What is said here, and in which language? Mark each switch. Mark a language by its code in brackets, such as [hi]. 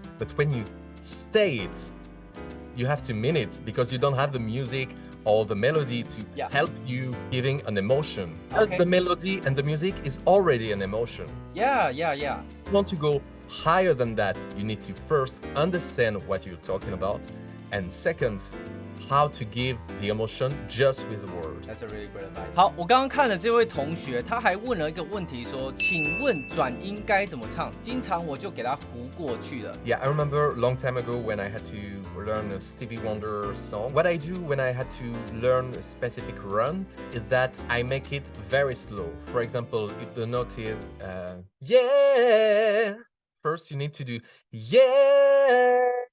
[en] But when you say it, you have to mean it because you don't have the music or the melody to help you giving an emotion. Because the melody and the music is already an emotion. Yeah, yeah, yeah. If you want to go higher than that, you need to first understand what you're talking about, and second, how to give the emotion just with the words. That's a really great advice. [zh] 好，我刚刚看了这位同学，他还问了一个问题说，请问转音该怎么唱？经常我就给他糊过去了。 [en] Yeah, I remember a long time ago when I had to learn a Stevie Wonder song. What I do when I had to learn a specific run is that I make it very slow. For example, if the note is yeah, first you need to do yeah.